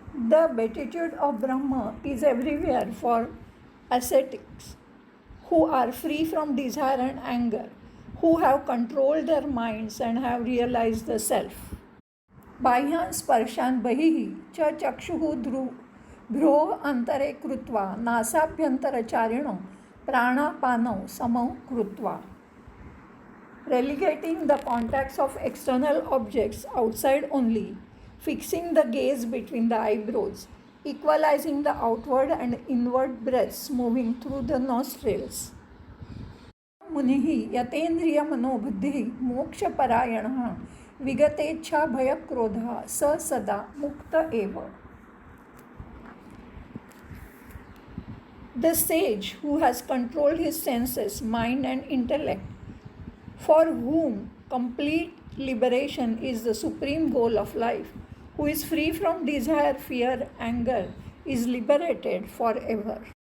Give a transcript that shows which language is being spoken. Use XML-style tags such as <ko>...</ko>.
<en>The beatitude of Brahma is everywhere for ascetics who are free from desire and anger, who have controlled their minds and have realized the self.</en> <sa>बाह्यान् स्पर्शान् बहिः च चक्षुः भ्रोः अंतरे कृत्वा नासाभ्यन्तरचारिणो प्राणापानौ समौ कृत्वा.</sa> <en>Relegating the contacts of external objects outside only, fixing the gaze between the eyebrows, equalizing the outward and inward breaths moving through the nostrils.</en> <sa>मुनिः यतेन्द्रिय मनोबुद्धिः मोक्षपरायणः विगतेच्छा भयक्रोधः स सदा मुक्त एव.</sa> <en>The sage who has controlled his senses, mind and intellect, for whom complete liberation is the supreme goal of life, who is free from desire, fear, anger, is liberated forever.</en>